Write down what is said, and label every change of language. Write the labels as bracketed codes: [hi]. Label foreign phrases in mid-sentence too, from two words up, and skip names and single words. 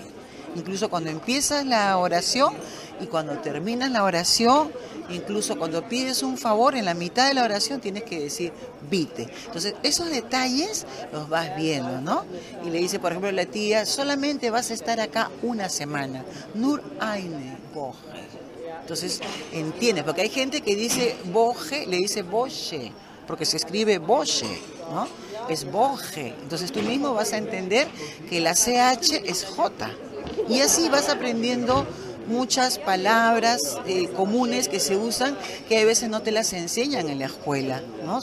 [es] Incluso cuando empiezas la oración y cuando terminas la oración, incluso cuando pides un favor, en la mitad de la oración tienes que decir vite. Entonces, esos detalles los vas viendo, ¿no? Y le dice, por ejemplo, la tía, solamente vas a estar acá una semana. [de] Nur eine Woche. [es] Entonces, entiendes, porque hay gente que dice Woche, le dice Woche, porque se escribe Woche, ¿no? Es Woche. Entonces, tú mismo vas a entender que la CH es J. Y así vas aprendiendo muchas palabras comunes que se usan, que a veces no te las enseñan en la escuela, ¿no?